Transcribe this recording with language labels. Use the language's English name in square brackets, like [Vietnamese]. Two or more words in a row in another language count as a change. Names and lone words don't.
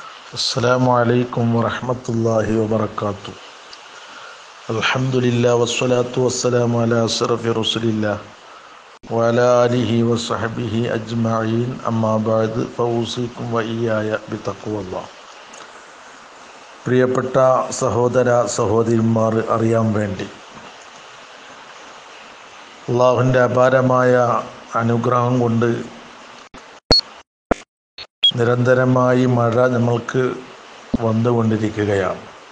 [Arabic] السلام عليكم ورحمة الله وبركاته. الحمد لله والصلاة والسلام على أشرف رسول الله وعلى آله وصحبه أجمعين. أما بعد فأوصيكم وإياي بتقوى الله. [Malayalam] പ്രിയപ്പെട്ട സഹോദര സഹോദരിമാർ, അറിയാൻ വേണ്ടി അള്ളാഹുവിൻ്റെ അപാരമായ അനുഗ്രഹം കൊണ്ട് നിരന്തരമായി മഴ നമ്മൾക്ക് വന്നുകൊണ്ടിരിക്കുകയാണ്.